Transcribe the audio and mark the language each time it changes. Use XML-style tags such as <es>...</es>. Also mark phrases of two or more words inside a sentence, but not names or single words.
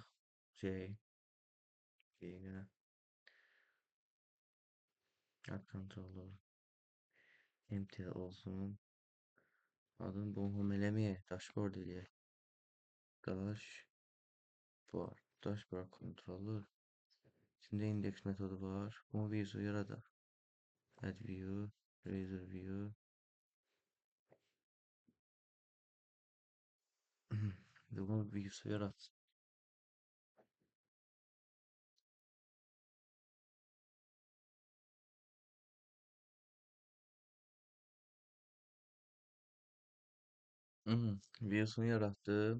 <az>Şey, yenə ad</az> <en>controller empty</en> <az>olsun. Adın bunu home eləməyək. Dashboard eləyək.</az> <en>Dashboard controller.</en> <az>İçində index metodu var. Bunu view'u yaradaq.</az> <en>Add view, razor view.</en> <az>Bunu view'u yarat. View'sunu yarattım.</az>